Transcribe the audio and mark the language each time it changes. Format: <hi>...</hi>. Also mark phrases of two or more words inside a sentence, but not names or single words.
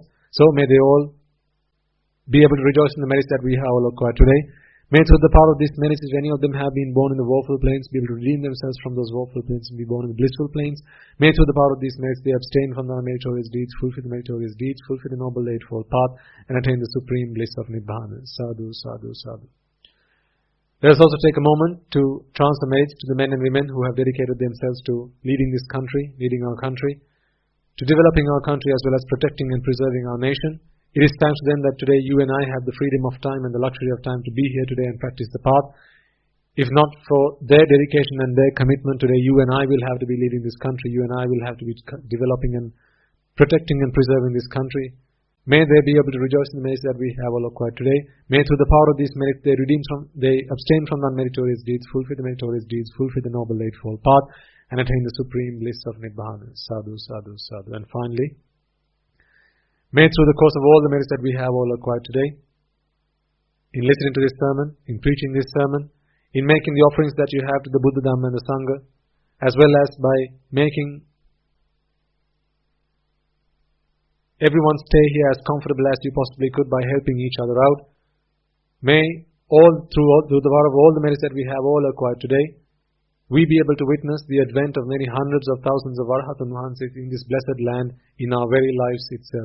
<en>So may they all be able to rejoice in the merits that we have all acquired today. May through the power of these merits, if any of them have been born in the woeful planes, be able to redeem themselves from those woeful planes and be born in the blissful planes. May through the power of these merits, they abstain from the meritorious deeds, fulfill the meritorious deeds, fulfill the noble eightfold path, and attain the supreme bliss of Nibbana.</en> <pi>Sadhu, sadhu, sadhu.</pi> <en>Let us also take a moment to transfer merits to the men and women who have dedicated themselves to leading this country, leading our country, to developing our country as well as protecting and preserving our nation. It is thanks to them that today you and I have the freedom of time and the luxury of time to be here today and practice the path. If not for their dedication and their commitment today, you and I will have to be leading this country. You and I will have to be developing and protecting and preserving this country. May they be able to rejoice in the merits that we have all acquired today. May through the power of these merits they abstain from non-meritorious deeds, fulfill the meritorious deeds, fulfill the noble eightfold path, and attain the supreme bliss of Nibbana.</en> <pi>Sadhu, sadhu, sadhu.</pi> <en>And finally, may through the course of all the merits that we have all acquired today, in listening to this sermon, in preaching this sermon, in making the offerings that you have to the Buddha, Dhamma and the Sangha, as well as by making everyone stay here as comfortable as you possibly could by helping each other out, may through the power of all the merits that we have all acquired today, we be able to witness the advent of many hundreds of thousands of</en> <pi>Arhatan Mahansis</pi> <en>in this blessed land, in our very lives itself.</en>